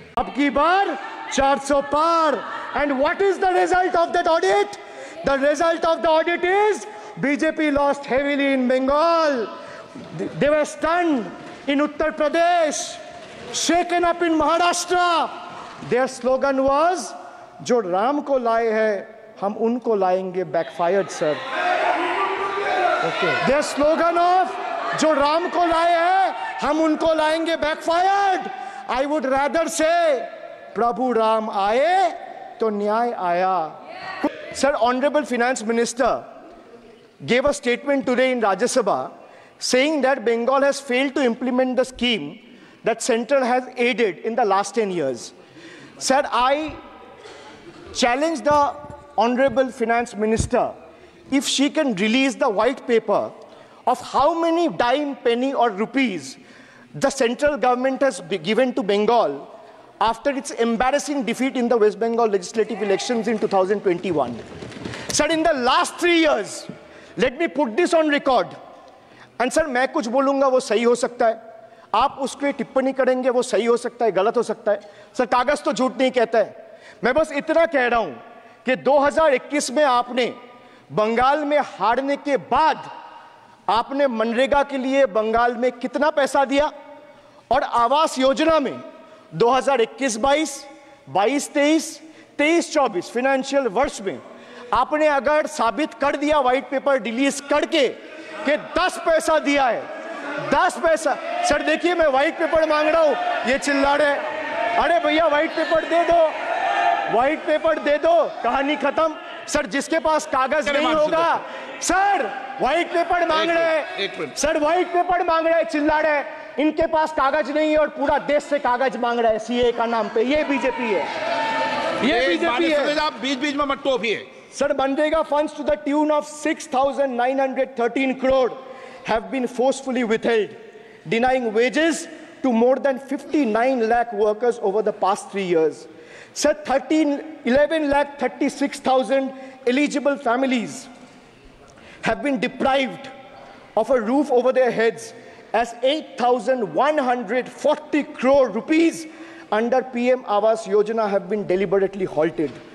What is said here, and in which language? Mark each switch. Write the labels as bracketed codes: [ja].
[hi] Ab ki baar 400 par. [en] And what is the result of that audit? The result of the audit is BJP lost heavily in Bengal. They were stunned in Uttar Pradesh, shaken up in Maharashtra. Their slogan was, [hi] जो राम को लाए हैं, हम उनको लाएंगे, [en] backfired, sir. Okay. Their slogan of, [hi] जो राम को लाए हैं, हम उनको लाएंगे, [en] backfired. I would rather say, [hi] प्रभु राम आए, तो न्याय आया. [en] Sir, Honorable Finance Minister gave a statement today in Rajya Sabha saying that Bengal has failed to implement the scheme that Centre has aided in the last 10 years. Sir, I challenge the Honorable Finance Minister if she can release the white paper of how many dime, penny or rupees the central government has given to Bengal after its embarrassing defeat in the West Bengal legislative elections in 2021. Sir, in the last 3 years, let me put this on record. And sir, [hi] मैं कुछ बोलूँगा वो सही हो सकता है, आप उसके टिप्पणी करेंगे वो सही हो सकता है, गलत हो सकता है. सर, कागज तो झूठ नहीं कहता है. मैं बस इतना कह रहा हूँ कि 2021 में आपने बंगाल में हारने के बाद आपने मनरेगा के लिए बंगाल में कितना पैसा दिया, और आवास योजना में 2021-22, 22-23, 23-24 फाइनेंशियल वर्ष में आपने अगर साबित कर दिया व्हाइट पेपर रिलीज करके कि 10 पैसा दिया है, 10 पैसा. सर देखिए, मैं व्हाइट पेपर मांग रहा हूं, ये चिल्ला रहे. अरे भैया व्हाइट पेपर दे दो, व्हाइट पेपर दे दो, कहानी खत्म. सर, जिसके पास कागज नहीं होगा, सर व्हाइट पेपर मांग रहे हैं, सर व्हाइट पेपर मांग रहे हैं, चिल्ला रहे हैं. इनके पास कागज नहीं है और पूरा देश से कागज मांग रहा है सीए का नाम पे. ये बीजेपी है, ये बीजेपी है. आप बीच-बीच में मत टोकिए. [en] Sir, Manrega funds to the tune of 6,913 crore have been forcefully withheld, denying wages to more than 59 lakh workers over the past 3 years. Sir, 11,36,000 eligible families have been deprived of a roof over their heads as 8,140 crore rupees under PM Awas Yojana have been deliberately halted.